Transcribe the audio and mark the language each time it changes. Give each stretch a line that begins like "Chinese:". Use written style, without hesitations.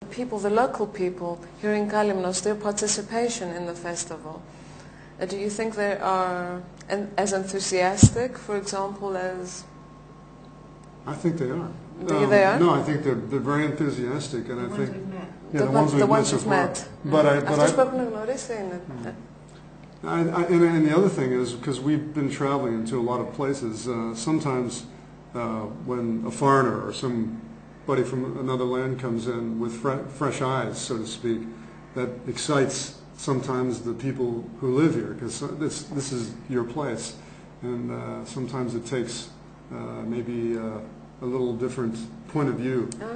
English: People, the local people here in Kalymnos, their participation in the festival. Do you think they are as enthusiastic, for example, as... I think they are. They are? No, I think they're very enthusiastic, and I think... Yeah, the ones we've met.
Greek: Αυτούς που έχουν γνωρίσει είναι.
English: And the other thing is, because we've been traveling into a lot of places, sometimes when a foreigner or somebody from another land comes in with fresh eyes, so to speak, that excites sometimes the people who live here, because this is your place, and sometimes it takes maybe a little different point of view.